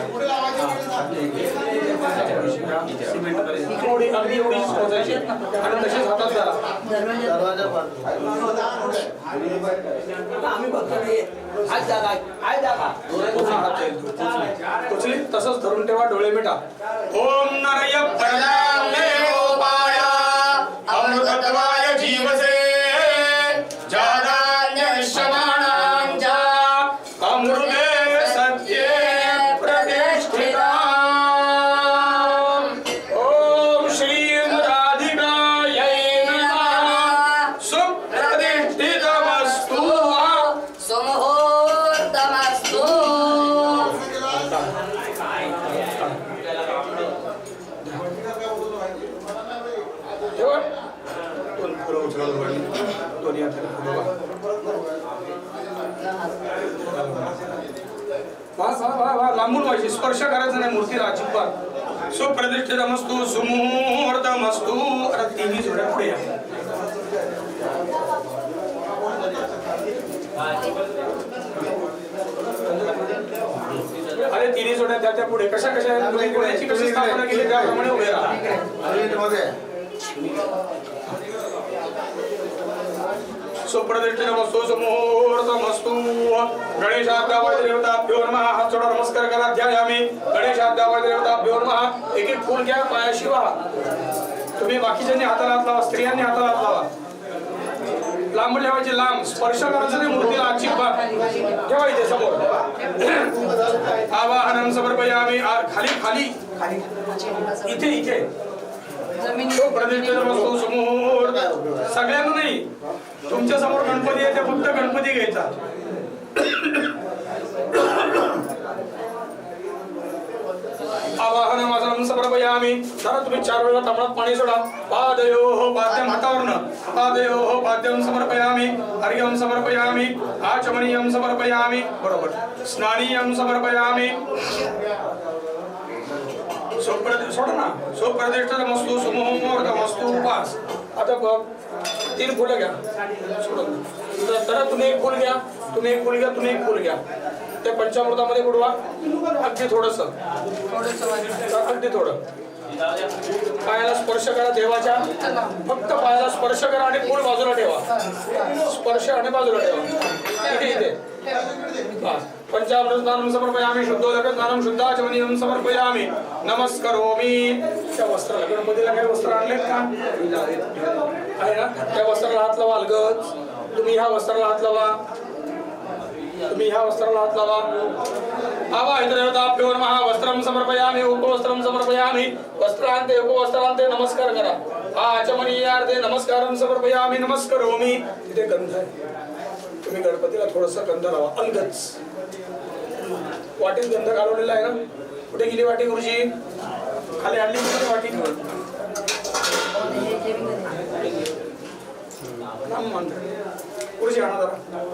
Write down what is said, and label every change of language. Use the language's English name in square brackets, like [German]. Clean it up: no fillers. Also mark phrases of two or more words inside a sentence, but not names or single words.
[Marathi] थोडी अगदी एवढीच पोचायची आणि तशीच हातात धरा. पोचली तसंच धरून ठेवा. डोळे मिटा. [Sanskrit] ओम नरय परदामे गोपाय अमृतत्वाय जीवसे जादान्य श्रवणांचा अमृते सत्ये प्रतिष्ठिता. ओम श्री राधिकायै नमः. सुप्रतिष्ठितमस्तु. सुमुहूर्तमस्तु. [Marathi] दोन फुलं उचलायला पाहिजे. दोन्ही हाताने फुलं बघा. लांबून व्हायची, स्पर्श करायचा नाही मूर्तीला अजिबात. [Sanskrit] सुप्रतिष्ठितमस्तु सुमुहूर्तमस्तु. [Marathi] आता तिन्ही जोड्या पुढे या. अरे तिन्ही जोड्या त्या पुढे कशा गुणाची कशी स्थापना केली त्याप्रमाणे उभे राहा. [Sanskrit] सुप्रतिष्ठितमस्तु सुमुहूर्तमस्तु. गणेशाद्यावाय देवताभ्यो नमः. [Marathi] हात जोडा, नमस्कार करा. [Sanskrit] ध्यायामी गणेशाद्यावाय देवताभ्यो नमः. [Marathi] एक एक फूल घ्या, पायाशी व्हा. तुम्ही बाकीच्यांनी हाताला हात लावा, स्त्रियांनी हाताला हात लावा. लांब ठेवायची, लांब. स्पर्श करायचं नाही मूर्तीला अजिबात. ठेवायचे समोर. [Sanskrit] आवाहनम समर्पयामी. [Marathi] खाली खाली इथे इथे. [Sanskrit] प्रतिष्ठितमस्तु सुमुहूर्त. [Marathi] सगळ्यांना नाही, तुमच्या समोर गणपती आहे, ते फक्त गणपती घ्यायचा. [Sanskrit] आवाहनम समर्पयामी. [Marathi] जरा तुम्ही 4 वेळा तांबडात पाणी सोडा. [Sanskrit] पादयोः पाद्यं हातावरनं. पादयोः पाद्यं समर्पयामी. अर्घ्यं समर्पयामी. आचमनीयं समर्पयामी. बरोबर. स्नानीयं समर्पयामी. [Marathi] सोडा ना. [Sanskrit] सुप्रतिष्ठितमस्तु सुमुहूर्तमस्तु. [Marathi] 5. आता बघ, 3 फुलं घ्या. सोडून तर तुम्ही एक फुल घ्या, तुम्ही एक फुल घ्या, तुम्ही एक फुल घ्या. ते पंचामृतामध्ये बुडवा. अगदी थोडस, अगदी थोडं. पायाला स्पर्श करा देवाच्या. फक्त पायाला स्पर्श करा आणि फुल बाजूला ठेवा. स्पर्श आणि बाजूला ठेवा. इथे इथे. [Sanskrit] पंचामृत स्नानं समर्पयामी. शुद्धोदक स्नानं शुद्धाचमनीयं समर्पयामी. नमस्करोमी. [Marathi] त्या वस्त्राला, गणपतीला काही वस्त्र आणलेत का? आहे ना. त्या वस्त्राला हात लावा अलगद. तुम्ही ह्या वस्त्राला हात लावा. तुम्ही ह्या वस्त्राला हात लावा. [Sanskrit] आवाहितदेवताभ्यो नमः. वस्त्रं समर्पयामि. उपवस्त्रं समर्पयामि. वस्त्रान्ते उपवस्त्रान्ते [Marathi] नमस्कार करा. [Sanskrit] आचमनीयार्थे नमस्कारं समर्पयामि. नमस्करोमी. [Marathi] तिथे गंध आहे. तुम्ही गणपतीला थोडस गंध लावा अलगच. वाटीत गंध घालवलेला आहे ना. कुठे गेली वाटी गुरुजी? खाली आणली वाटी. गुरुजी आणा जरा.